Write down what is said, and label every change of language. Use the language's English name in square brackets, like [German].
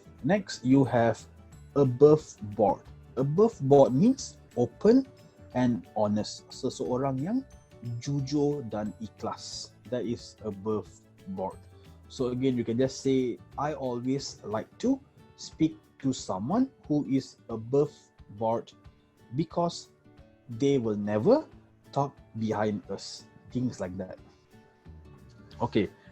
[English] Next you have above board. Above board means open and honest. [Malay] Seseorang yang jujur dan ikhlas. [English] That is above board. So again, you can just say, I always like to speak to someone who is above board because they will never talk behind us. Things like that. Okay.